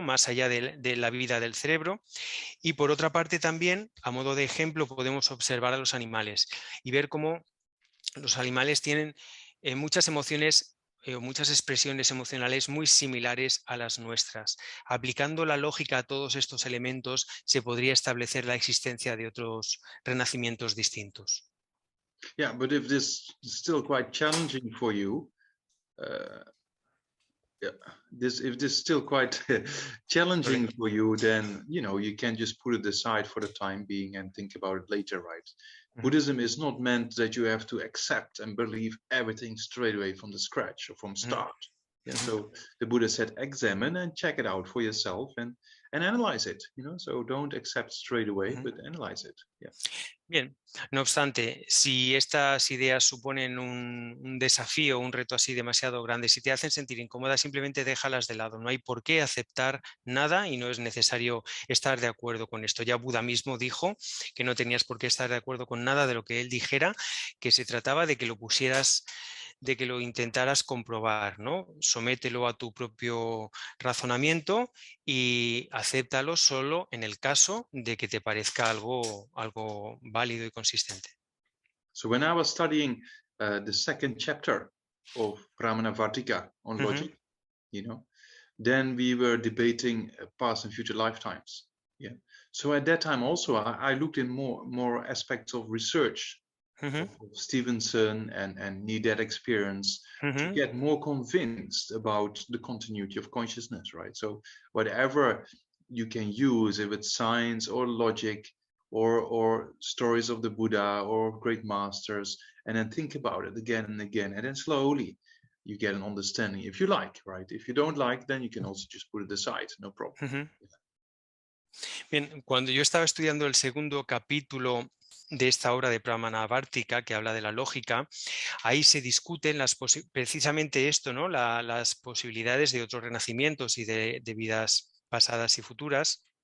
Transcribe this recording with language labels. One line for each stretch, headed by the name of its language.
Spanish: Más allá de la vida del cerebro. Y por otra parte también, a modo de ejemplo, podemos observar a los animales y ver cómo los animales tienen muchas emociones o muchas expresiones emocionales muy similares a las nuestras. Aplicando la lógica a todos estos elementos, se podría establecer la existencia de otros renacimientos distintos.
English: Yeah, but if this is still quite challenging for you, if this is still quite challenging for you, then you can just put it aside for the time being and think about it later, right? Buddhism is not meant that you have to accept and believe everything straight away from the scratch or from start. So the Buddha said, examine and check it out for yourself and analyze it, so don't accept straight away, but analyze it. Yeah.
Spanish: Bien, no obstante, si estas ideas suponen un desafío, un reto así demasiado grande, si te hacen sentir incómoda, simplemente déjalas de lado. No hay por qué aceptar nada y no es necesario estar de acuerdo con esto. Ya Buda mismo dijo que no tenías por qué estar de acuerdo con nada de lo que él dijera, que se trataba de que lo pusieras, de que lo intentaras comprobar, ¿no? Somételo a tu propio razonamiento y acéptalo solo en el caso de que te parezca algo válido y consistente.
English: So when I was studying the second chapter of Pramanavartika on logic, then we were debating past and future lifetimes. Yeah. So at that time also I looked in more aspects of research of Stevenson and near-death experience to get more convinced about the continuity of consciousness, right? So whatever you can use, if it's science or logic or stories of the Buddha or great masters, and then think about it again and again, and then slowly you get an understanding if you like, right? If you don't like, then you can also just put it aside, no problem.
Spanish: Bien, cuando yo estaba estudiando el segundo capítulo de esta obra de Pramanavartika, que habla de la lógica, ahí se discuten precisamente esto, ¿no? Las posibilidades de otros renacimientos y de vidas pasadas y futuras.